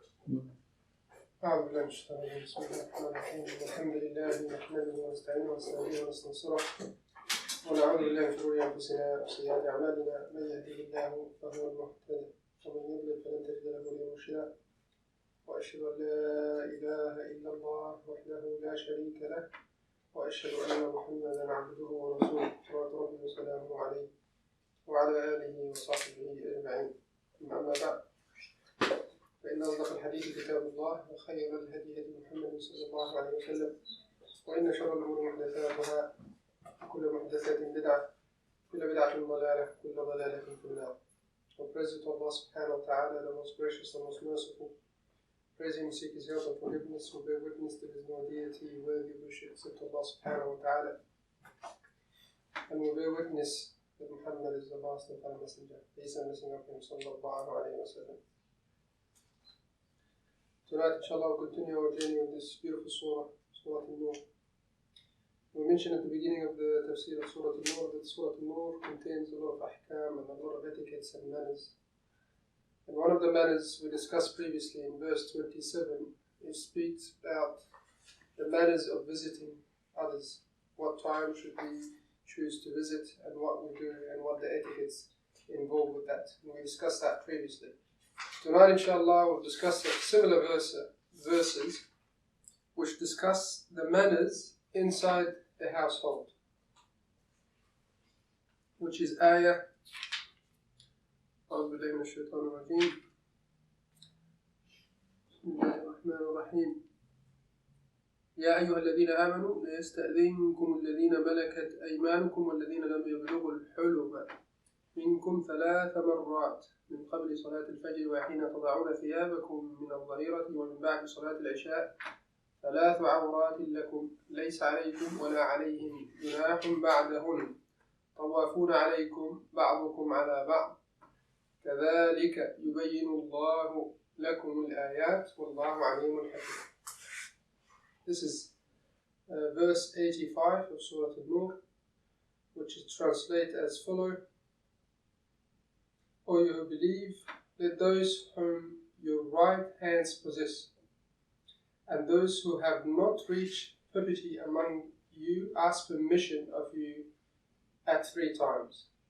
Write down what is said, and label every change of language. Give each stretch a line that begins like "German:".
Arabic: أعوذ بالله من الشيطان الرجيم بسم الله الرحمن الرحيم الحمد لله نحمده ونستعينه ونستهديه ونستنصره ونعوذ بالله من شرور أنفسنا وسيئات أعمالنا من يهده الله فهو المهتدي ومن يضلل فلن تجد له وليا مرشدا وأشهد أن لا إله إلا الله وحده لا شريك له وأشهد أن محمدا عبده ورسوله صلوات ربي وسلامه عليه وعلى آله وصحبه أجمعين أما بعد فإن أصدق الحديث كتاب الله وخير الهدي هدي محمد صلى الله عليه وسلم وإن شر الأمور محدثاتها كل محدثة بدعة كل بدعة ضلالة كل ضلالة في النار.
English: We praise to Allah subhanahu wa ta'ala, the most gracious and most merciful. Praise Him, seek His help and forgiveness, who bear witness there is no deity worthy of worship except Allah subhanahu wa ta'ala. And we bear witness that Muhammad is the last and final messenger. Peace and blessing of Him sallallahu alayhi wa sallam. Tonight, inshallah, we'll continue our journey with this beautiful surah, Surah Alnour. We mentioned at the beginning of the Tafseer of Surah Alnour that Surah Alnour contains a lot of ahkam and a lot of etiquettes and manners. And one of the manners we discussed previously in verse 27, it speaks about the manners of visiting others. What time should we choose to visit and what we do and what the etiquettes involved with that. And we discussed that previously. Tonight, inshallah, we'll discuss similar verses which discuss the manners inside the household, which is ayah
Arabic: أعوذ بالله من الشيطان الرجيم بسم الله الرحمن الرحيم يا أيها الذين آمنوا لا يستأذنكم الذين ملكت أيمانكم والذين لم يبلغوا الحلم منكم 3 مرات من قبل صلاة الفجر وحين تضعون ثيابكم من الظهيرة ومن بعد صلاة العشاء 3 عورات لكم ليس عليكم ولا عليهم جناح بعدهن طوافون عليكم بعضكم على بعض كذلك يبين الله لكم الآيات والله عليم حكيم.
English: This is verse 85 of Surah Alnour, which is translated as follows. O you who believe, let those whom your right hands possess, and those who have not reached puberty among you ask permission of you at 3 times.